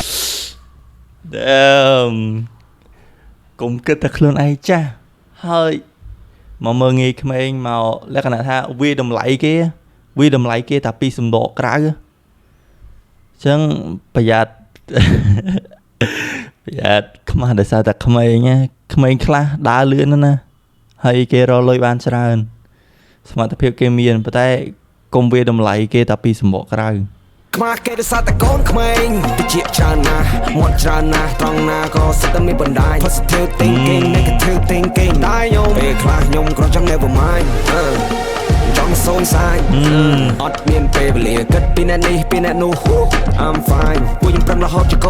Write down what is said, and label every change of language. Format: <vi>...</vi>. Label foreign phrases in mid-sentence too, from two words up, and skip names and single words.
<km>Damn កុំគិតតែខ្លួនឯងចាស់ហើយមកមើងងាយក្មេងមកលក្ខណៈថាវាតម្លៃគេតែពីសំដកក្រៅអញ្ចឹងប្រយ័ត្នខ្មាស់ដោយសារតែក្មេងខ្លះដើរលឿនណាហើយគេរកលុយបានច្រើនសមត្ថភាពគេមានប៉ុន្តែកុំវាតម្លៃគេតែពីសំដកក្រៅ ខ្មាស់គេដោយសារតែកូនក្មេងតិចច្រើនណាស់មាត់ច្រើនណាស់ត្រង់ណាក៏សិតតែមានបណ្ដាញ</km> <en>Positive thinking negative thinking</en> <km>ដែរខ្ញុំពេលខ្លះខ្ញុំក៏ ចង់</km> <en>never mind</en> <km>ចង់សូនសាយអត់មានពេលវេលាគិតពីអ្នកនេះពីអ្នកនោះ</km> <en>I'm fine</en> <km>ពួកខ្ញុំប្រឹងរហូតជាកោត</km>